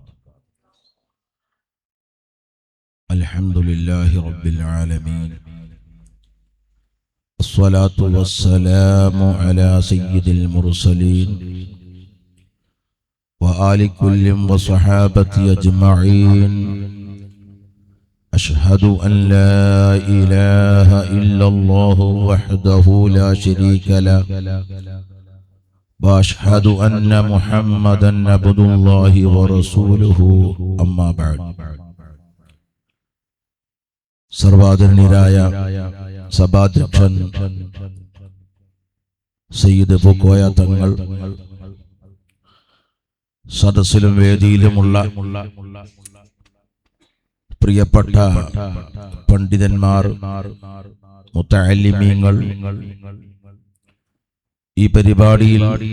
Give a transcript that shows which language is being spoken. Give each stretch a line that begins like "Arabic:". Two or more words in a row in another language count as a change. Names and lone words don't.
Arabic: الحمد لله رب العالمين، الصلاة والسلام على سيد المرسلين وآل كل وصحابة أجمعين. أشهد أن لا إله إلا الله وحده لا شريك له، وأشهد أن محمدا عبد الله ورسوله. أما بعد.
Malayalam: സർവാദരണീയരായ സഭാധ്യക്ഷൻ സയ്യിദ് പൂക്കോയ തങ്ങൾ, സദസ്സിലും വേദിയിലുമുള്ള പ്രിയപ്പെട്ട പണ്ഡിതന്മാർ, മുത്തഅല്ലിമീങ്ങൾ, ഈ പരിപാടിയിൽ